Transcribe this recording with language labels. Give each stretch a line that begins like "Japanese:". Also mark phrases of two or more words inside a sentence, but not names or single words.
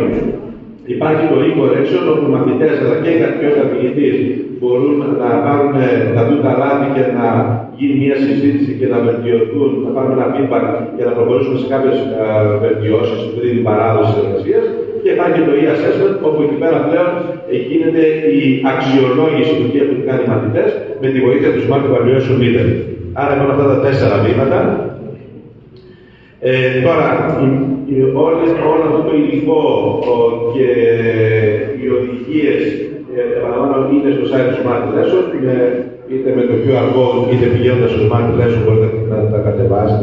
Greek: Υπάρχει το e-correction, όπου οι μαθητές αλλά και ο καθηγητής μπορούν να δουν τα λάθη και να γίνει μια συζήτηση και να βελτιωθούν, να πάρουμε ένα feedback για να προχωρήσουμε σε κάποιες βελτιώσεις πριν την παράδοση της εργασίας. Και υπάρχει το e-assessment, όπου εκεί πέρα πλέον γίνεται η αξιολόγηση του τι έχουν κάνει οι μαθητές με τη βοήθεια του Smart Evaluation Meter. Άρα υπάρχουν αυτά τα 4 βήματα. Τώρα, όλο αυτό το υλικό και οι οδηγίες, επαναλαμβάνω, είναι στο site του Smart Lesson, είτε με το
English: QR code
Greek: είτε πηγαίνοντας στο Smart Lesson μπορείτε να τα κατεβάσετε.